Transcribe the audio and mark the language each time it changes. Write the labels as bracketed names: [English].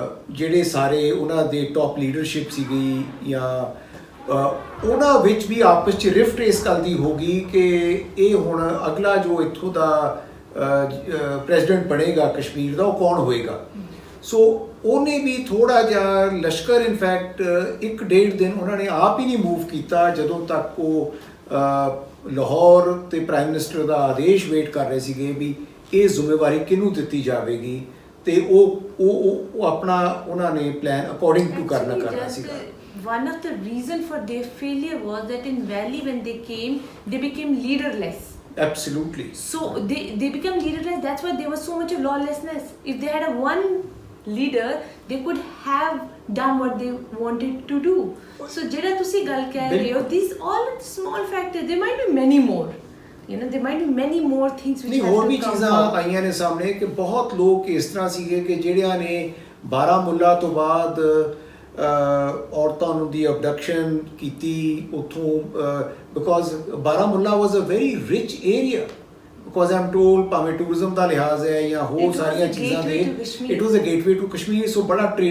[Punjabi] ਜਿਹੜੇ ਸਾਰੇ ਉਹਨਾਂ ਦੇ ਟੌਪ ਲੀਡਰਸ਼ਿਪ ਸੀਗੀ ਜਾਂ ਉਹਨਾਂ ਵਿੱਚ ਵੀ ਆਪਸ 'ਚ ਰਿਫਟ ਇਸ ਗੱਲ ਦੀ ਹੋ ਗਈ ਕਿ ਇਹ ਹੁਣ ਅਗਲਾ ਜੋ ਇੱਥੋਂ ਦਾ ਪ੍ਰੈਜ਼ੀਡੈਂਟ ਬਣੇਗਾ ਕਸ਼ਮੀਰ ਦਾ ਉਹ ਕੌਣ ਹੋਏਗਾ ਸੋ ਉਹਨੇ ਵੀ ਥੋੜ੍ਹਾ ਜਿਹਾ ਲਸ਼ਕਰ ਇਨਫੈਕਟ 1-1.5 ਦਿਨ ਉਹਨਾਂ ਨੇ ਆਪ ਹੀ ਨਹੀਂ ਮੂਵ ਕੀਤਾ ਜਦੋਂ ਤੱਕ ਉਹ ਲਾਹੌਰ ਤੇ ਪ੍ਰਾਈਮ ਮਿਨਿਸਟਰ ਦਾ ਆਦੇਸ਼ ਵੇਟ ਕਰ ਰਹੇ ਸੀਗੇ ਵੀ ਇਹ ਜ਼ਿੰਮੇਵਾਰੀ ਕਿਹਨੂੰ ਦਿੱਤੀ ਜਾਵੇਗੀ ਤੇ ਉਹ ਆਪਣਾ ਉਹਨਾਂ ਨੇ ਪਲਾਨ ਅਕੋਰਡਿੰਗ ਟੂ ਕਰਨਾ ਸੀਗਾ [English] One of the reason for their failure was that in Valley when they came, they became leaderless. Absolutely. So they became leaderless. That's why there was so much of lawlessness. If they had a one leader, they could have done what they wanted to do. [Punjabi] So jada tusi gal keh rahe ho, [English] these all small factors. There might be many more. You know, there might be many more things which have [Punjabi] ਹੋਰ ਵੀ [English] to come [Punjabi] ਚੀਜ਼ਾਂ [English] out. [Punjabi] ਆਈਆਂ ਨੇ ਸਾਹਮਣੇ ਕਿ ਬਹੁਤ ਲੋਕ ਇਸ ਤਰ੍ਹਾਂ ਸੀਗੇ ਕਿ ਜਿਹੜਿਆਂ ਨੇ ਬਾਰਾਮੂਲਾ ਤੋਂ ਬਾਅਦ ਔਰਤਾਂ ਨੂੰ ਦੀ ਅਬਡਕਸ਼ਨ ਕੀਤੀ ਉੱਥੋਂ because Baramulla [English] was a very rich area [Punjabi] because I'm told ਭਾਵੇਂ ਟੂਰਿਜ਼ਮ ਦਾ ਲਿਹਾਜ਼ ਹੈ ਜਾਂ ਹੋਰ ਸਾਰੀਆਂ ਚੀਜ਼ਾਂ ਦੇ [English] it was a gateway to [Punjabi] Kashmir ਸੋ ਬੜਾ